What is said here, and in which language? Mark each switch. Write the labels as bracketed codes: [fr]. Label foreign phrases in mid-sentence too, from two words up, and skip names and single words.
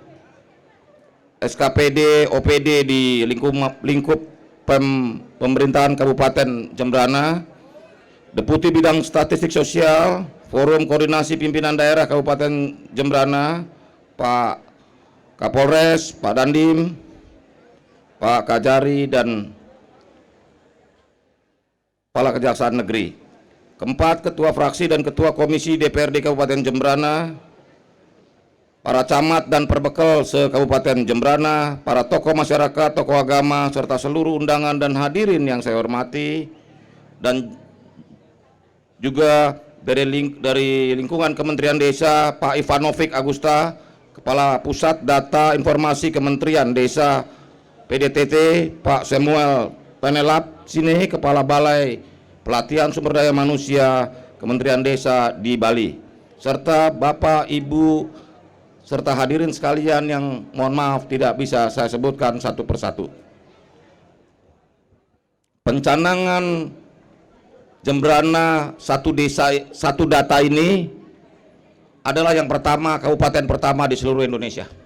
[id] SKPD, OPD di lingkup pemerintahan Kabupaten Jembrana, Deputi Bidang Statistik Sosial, Forum Koordinasi Pimpinan Daerah Kabupaten Jembrana, Pak Kapolres, Pak Dandim, Pak Kajari, dan Kepala Kejaksaan Negeri. Keempat, Ketua Fraksi dan Ketua Komisi DPRD Kabupaten Jembrana, para camat dan perbekel se-Kabupaten Jembrana, para tokoh masyarakat, tokoh agama, serta seluruh undangan dan hadirin yang saya hormati, dan juga dari lingkungan Kementerian Desa, Pak Ivanovic Agusta, Kepala Pusat Data Informasi Kementerian Desa PDTT, Pak Samuel Penelap Sine, Kepala Balai Pelatihan Sumber Daya Manusia Kementerian Desa di Bali, serta Bapak, Ibu, serta hadirin sekalian yang mohon maaf tidak bisa saya sebutkan satu persatu. Pencanangan Jembrana Satu Desa Satu Data ini adalah yang pertama, kabupaten pertama di seluruh Indonesia.